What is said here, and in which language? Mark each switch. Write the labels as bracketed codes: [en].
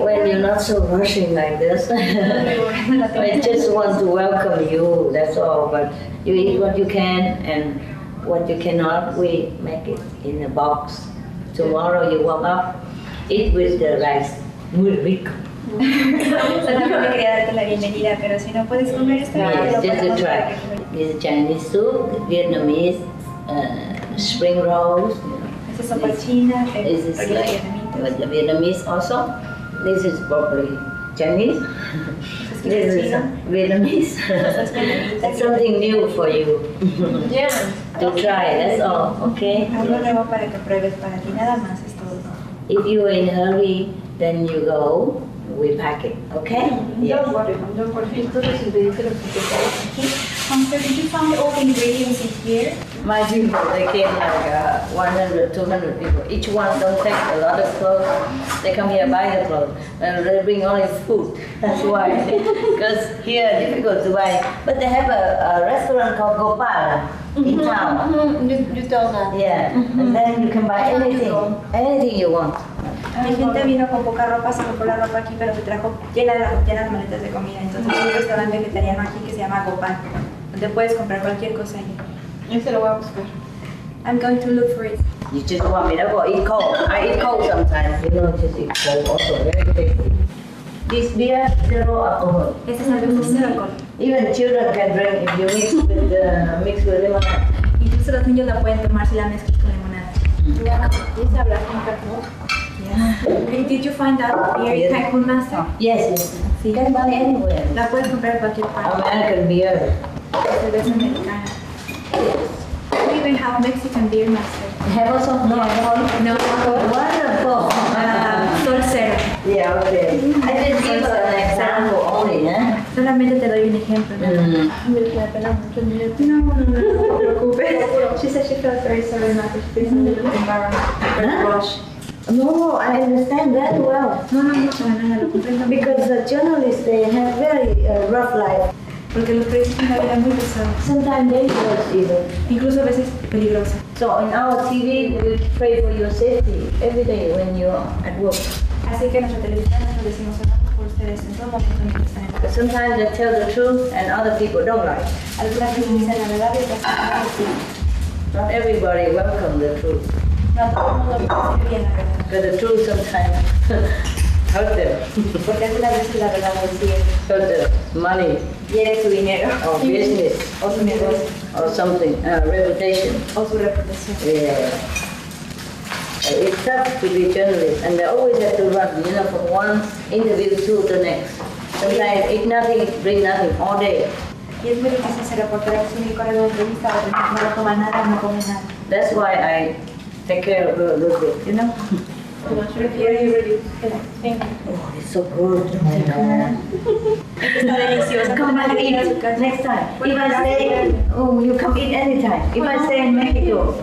[en] When you're not so rushing like this. I just want to welcome you, that's all. But you eat what you can and what you cannot, we make it in a box. Tomorrow you warm up, eat with the rice. [es] Muy rico. Solamente quería darte la bienvenida, pero si no puedes comer está bien. [en] Just to try. This is Chinese soup, Vietnamese spring rolls. [es] Esa es sopa china, [en] This is like with the Vietnamese also. This is probably Chinese. This is Vietnamese. It's something new for you Yeah. to try. That's all. Okay. [es] Algo nuevo para que pruebes para ti, nada más es todo. [en] If you're in a hurry, then you go. We pack it. Okay. Don't worry. [es] Entonces, si pediste lo que te [en] So did you find all the ingredients in here? My people, they came like 100, 200 people. Each one don't take a lot of clothes. They come here buy the clothes, and they bring only food. That's why, because here difficult to buy. But they have a restaurant called Gopal in town. You told that. Yeah, and then you can buy anything you want. [es] Mi gente vino con poca ropa, se compró la ropa aquí, pero se trajo llenas de maletas de comida. Entonces hay un restaurante vegetariano aquí que se llama Gopal, donde puedes comprar cualquier cosa ahí. Ese lo voy a buscar. [en] I'm going to look for it. You just want me to go eat cold. I eat cold sometimes. You know, just eat cold also, very tasty. This beer, zero alcohol. [es] Este es algo con cero alcohol. [en] Even children can drink if you mix with lemonade. [es] Incluso los niños la pueden tomar si la mezclas con limonada. Dice hablar con Carlos. [en] Did you find that beer in Cancun Master? Yes. You can buy anywhere. [es] La puedes comprar en cualquier parte. [en] American beer. [es] Cerveza americana. [en] We even have Mexican beer master. Have also no alcohol. No alcohol. Wonderful. [es] Sol cero. [en] Yeah, okay. I just give an example only, eh? [es] Solamente te doy un ejemplo. Me apena mucho el niño. No te preocupes. [en] She said she felt very sorry not to face a little embarrassed. Very rush. No, I understand very well. [es] No, para nada, lo comprendo. [en] Because the journalists, they have very rough life. [es] Porque los periodistas tienen una vida muy pesada. [en] Sometimes dangerous even. [es] Incluso a veces peligrosa. [en] So in our TV, we pray for your safety every day when you're at work. [es] Así que en nuestra televisión nos decimos oramos por ustedes en todo momento en que están en [en] But sometimes they tell the truth and other people don't like. [es] Algunas veces dicen la verdad y otras veces no. [en] Not everybody welcome the truth. [es] No todo el mundo recibe bien la verdad. [en] Because the truth sometimes hurt them. [es] Porque algunas veces la verdad no sirve. [en] Hurt the money [es] Hiere su dinero. [en] or business [es] O su negocio. [en] or something, reputation. [es] O su reputación. [en] Yeah. It's tough to be journalist, and they always have to run, from one interview to the next. Sometimes eat nothing, drink nothing all day. [es] Y es muy difícil ser reportero, es un correr una entrevista, no toma nada, no come nada. [en] That's why I take care of her a little bit, [es] Prefiero [en] Oh, it's so good. [es] Está delicioso. [en] Come back and eat next time. If I say, oh, you come eat anytime. If I stay in Mexico,